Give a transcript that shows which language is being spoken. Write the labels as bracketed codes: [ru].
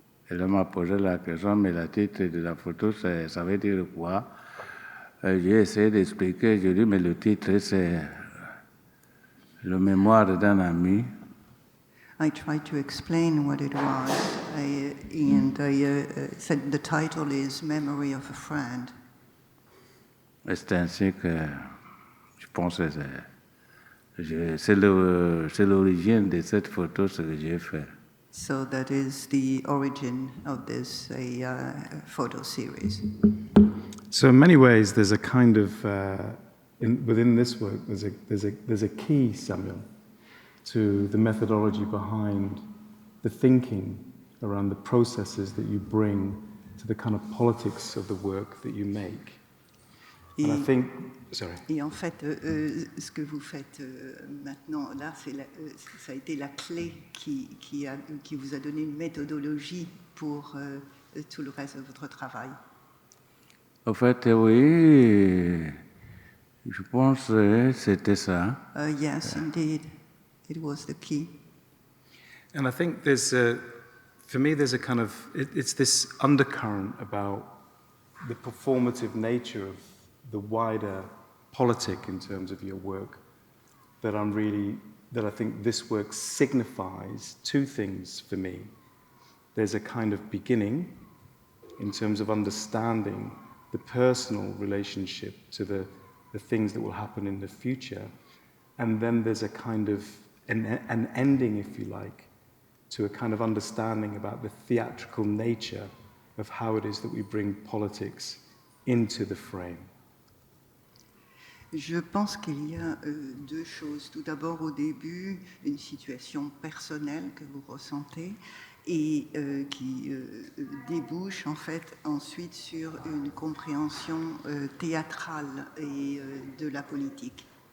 [fr] Et là, m'a posé la question, mais le titre de la photo, ça veut dire quoi? J'ai essayé d'expliquer, j'ai dit, mais le titre, c'est le mémoire d'un ami. [en] I tried to explain what it was, and I said the title is Memory of a Friend. [fr] Et c'est ainsi que je pense que c'est l'origine de cette photo, ce que j'ai fait. [en] So that is the origin of this photo series. So in many ways, there's a kind of within this work, there's a key, Samuel, to the methodology behind the thinking around the processes that you bring to the kind of politics of the work that you make. And I think, sorry. [fr] Et en fait, ce que vous faites maintenant, là, ça a été la clé qui vous a donné une méthodologie pour tout le reste de votre travail. En fait, oui, je pense que c'était ça. [en] Yes, indeed, it was the key. And I think for me, there's a kind of, it's this undercurrent about the performative nature of the wider politic in terms of your work that I think this work signifies two things for me. There's a kind of beginning in terms of understanding the personal relationship to the things that will happen in the future. And then there's a kind of an ending, if you like, to a kind of understanding about the theatrical nature of how it is that we bring politics into the frame. [fr] Je pense qu'il y a deux choses. Tout d'abord, au début, une situation personnelle que vous ressentez et qui débouche en fait ensuite sur une compréhension théâtrale et de la politique.